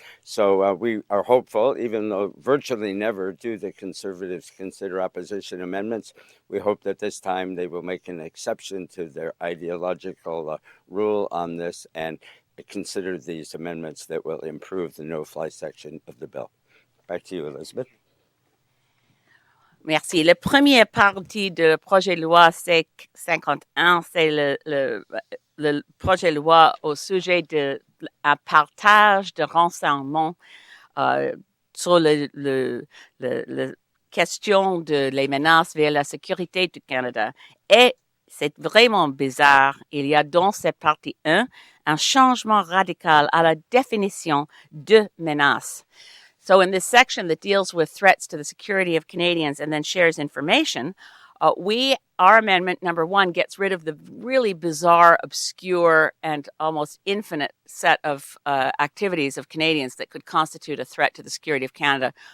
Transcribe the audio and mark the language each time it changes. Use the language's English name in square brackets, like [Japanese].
[English] So we are hopeful, even though virtually never do the Conservatives consider opposition amendments, we hope that this time they will make an exception to their ideological rule on this and consider these amendments that will improve the no-fly section of the bill. Back to you, Elizabeth. [French] Merci. Le premier parti de projet de loi C-51, c'est le projet de loi au sujet de un partage de renseignements sur la question de les menaces vers la sécurité du Canada. Et c'est vraiment bizarre. Il y a dans cette partie 1 un changement radical à la définition de menace. [English] So in this section that deals with threats to the security of Canadians and then shares information, our amendment number 1 gets rid of the really bizarre, obscure, and almost infinite set of activities of Canadians that could constitute a threat to the security of Canada.